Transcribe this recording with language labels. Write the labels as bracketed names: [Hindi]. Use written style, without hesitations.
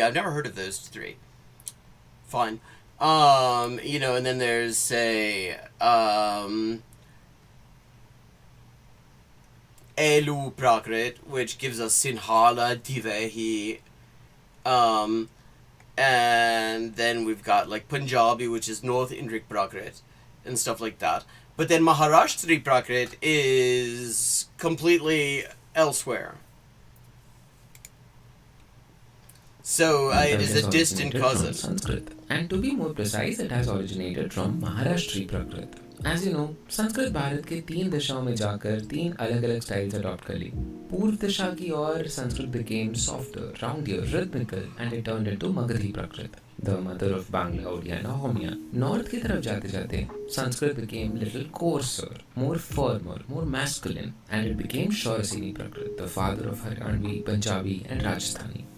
[English] I've never heard of those three. Fine. And then there's, say, Elu Prakrit, which gives us Sinhala, Divehi, and then we've got like Punjabi, which is North Indic Prakrit, and stuff like that. But then Maharashtri Prakrit is completely elsewhere. So it is a distant cousin. Sanskrit. And to be more precise, it has originated from Maharashtri Prakrit. [Hindi] As you know, Sanskrit Bharat के 3 दिशाओं में जाकर 3 अलग-अलग [English] styles adopt [Hindi] कर ली. पूर्व दिशा की ओर Sanskrit [English] became softer, roundier, rhythmical, and it turned into Magadhi Prakrit, the mother of Bangla, Odia, and Ahomia. [Hindi] North की तरफ जाते-जाते, [English] Sanskrit became little coarser, more firmer, more masculine, and it became Shauraseni Prakrit, the father of Haryanvi, Punjabi, and Rajasthani.